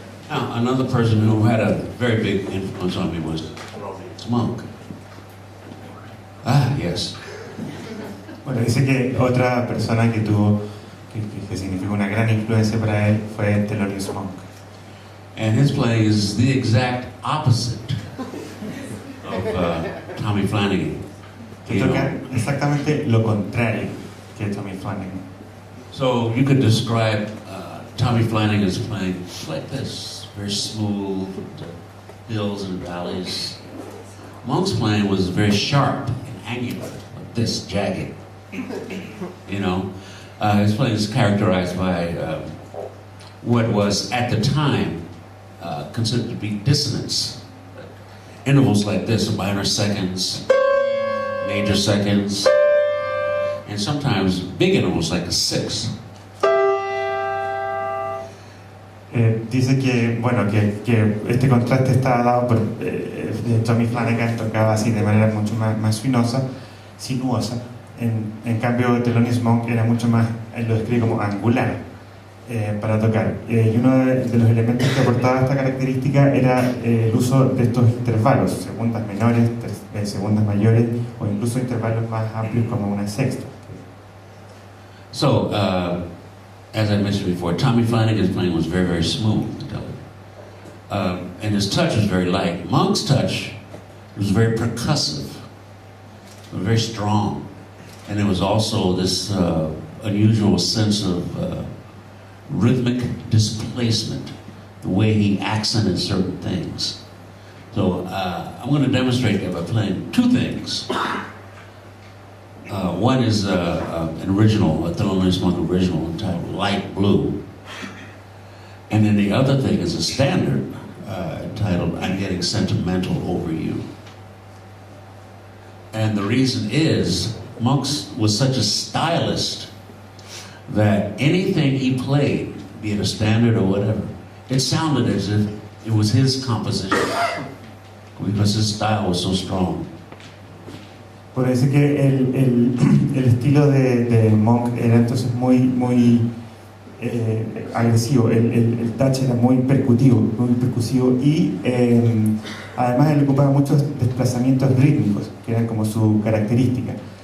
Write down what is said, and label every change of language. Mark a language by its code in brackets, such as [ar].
[en] another person who had a very big influence on me was Monk. Ah, yes. [es] Bueno, dice que otra persona que tuvo, que significó una gran influencia para él fue Thelonious Monk. [en] And his playing is the exact opposite of Tommy Flanagan. [es] Que toca exactamente lo contrario que Tommy Flanagan. [en] So you could describe Tommy Flanagan's playing like this, very smooth, hills and valleys. Monk's playing was very sharp and angular, like this, jagged. You know, his playing is characterized by what was at the time considered to be dissonance. Intervals like this, minor seconds, major seconds, and sometimes big intervals like a sixth. [es] Dice que, bueno, que este contraste está dado por Tommy Flanagan tocaba así de manera mucho más sinuosa. En cambio, Thelonious Monk era mucho más, él lo describe como angular para tocar. Y uno de los elementos que aportaba esta característica era el uso de estos intervalos, segundas menores, segundas mayores, o incluso intervalos más amplios como una sexta. [en] So, as I mentioned before, Tommy Flanagan's playing was very, very smooth. And his touch was very light. Monk's touch was very percussive, very strong. And there was also this unusual sense of rhythmic displacement, the way he accented certain things. So I'm going to demonstrate that by playing two things. One is an original, a Thelonious Monk original entitled Light Blue. And then the other thing is a standard entitled I'm Getting Sentimental Over You. And the reason is Monk was such a stylist that anything he played, be it a standard or whatever, it sounded as if it was his composition because his style was so strong. [es] Por dice que el estilo de Monk era entonces muy agresivo, el touch era muy percusivo y además él ocupaba muchos desplazamientos rítmicos que eran como su característica.